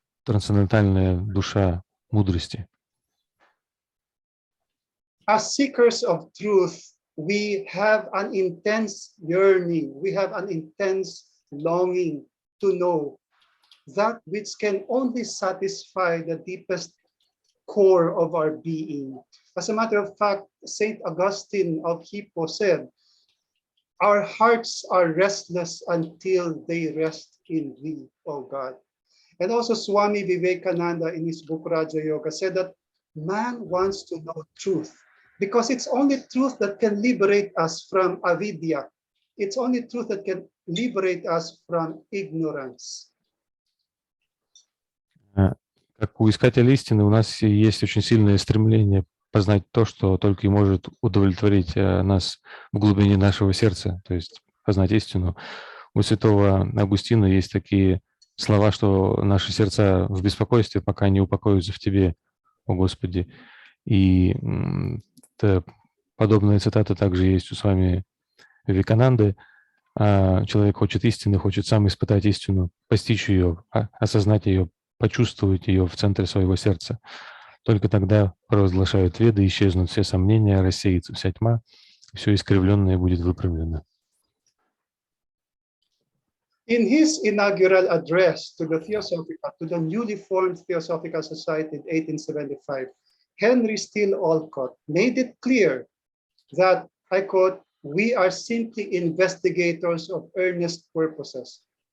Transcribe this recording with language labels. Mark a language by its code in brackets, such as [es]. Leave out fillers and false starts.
[ru] трансцендентальная душа мудрости. [en] As seekers of truth, we have an intense yearning, we have an intense longing to know that which can only satisfy the deepest core of our being. As a matter of fact, Saint Augustine of Hippo said, our hearts are restless until they rest in thee, O God. And also Swami Vivekananda in his book Raja Yoga said that man wants to know truth because it's only truth that can liberate us from avidya. It's only truth that can liberate us from ignorance. [ru] Как у искателя истины, у нас есть очень сильное стремление познать то, что только и может удовлетворить нас в глубине нашего сердца, то есть познать истину. У святого Августина есть такие слова, что наши сердца в беспокойстве, пока не упокоятся в Тебе, о Господи. И подобная цитата также есть у с вами Вивекананды. Человек хочет истины, хочет сам испытать истину, постичь ее, осознать ее, почувствовать ее в центре своего сердца. Только тогда провозглашают веды, исчезнут все сомнения, рассеется вся тьма, все искривленное будет выправлено. [en] In his inaugural address to the newly formed Theosophical Society in 1875, Henry Steele Olcott made it clear that, I quote, "We are simply investigators of earnest purposes.